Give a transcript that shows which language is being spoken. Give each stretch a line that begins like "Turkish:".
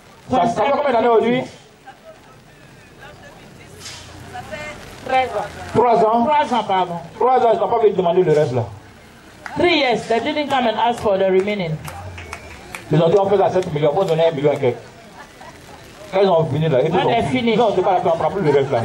French: Ça fait combien d'années aujourd'hui? 3 ans. 3 ans, pardon. 3 ans, ils n'ont pas voulu demander le reste là.
English: 3 years, they didn't come and ask for the remaining.
French: Ils ont dit on fait à 7 millions, on donner 1 million et quelques. Quand ils ont fini là, ils ont fini. Non, c'est pas la peine, on prend plus le reste là.